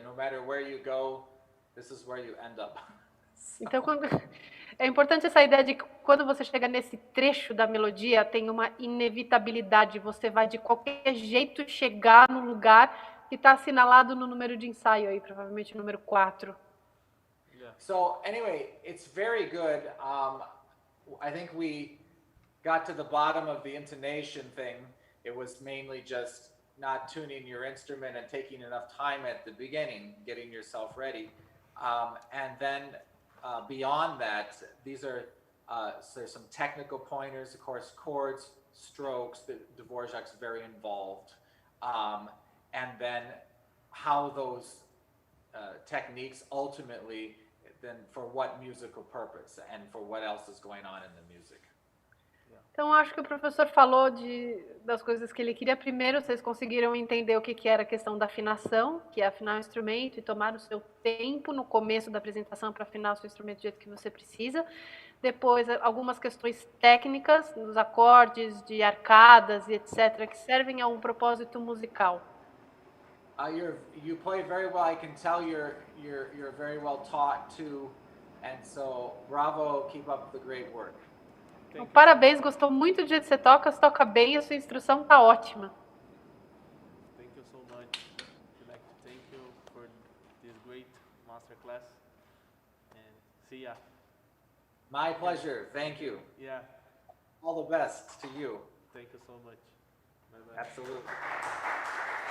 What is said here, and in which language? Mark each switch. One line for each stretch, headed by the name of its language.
English: No matter where you go, this is where you end up.
Portuguese: Então, é importante essa ideia de que quando você chega nesse trecho da melodia, tem uma inevitabilidade. Você vai de qualquer jeito chegar no lugar que está assinalado no número de ensaio aí, provavelmente número 4.
English: Yeah. So anyway, it's very good. I think we got to the bottom of the intonation thing. It was mainly just not tuning your instrument and taking enough time at the beginning, getting yourself ready. And then beyond that, these are there's some technical pointers, of course, chords, strokes. The Dvorak's very involved, and then how those techniques ultimately, then for what musical purpose and for what else is going on in the music.
Portuguese: Então, acho que o professor falou das coisas que ele queria. Primeiro, vocês conseguiram entender o que era a questão da afinação, que é afinar o instrumento e tomar o seu tempo no começo da apresentação para afinar o seu instrumento do jeito que você precisa. Depois, algumas questões técnicas, dos acordes, de arcadas e etc., que servem a um propósito musical.
English: You play very well. I can tell you're very well taught to And so, bravo, keep up the great work.
Portuguese: Então, parabéns, gostou muito do jeito que você toca bem, a sua instrução tá ótima.
English: Thank you so much. I'd like to thank you for this great masterclass. And see ya. My pleasure. Thank you. Yeah. All the best to you. Thank you so much. Bye-bye. Absolutely.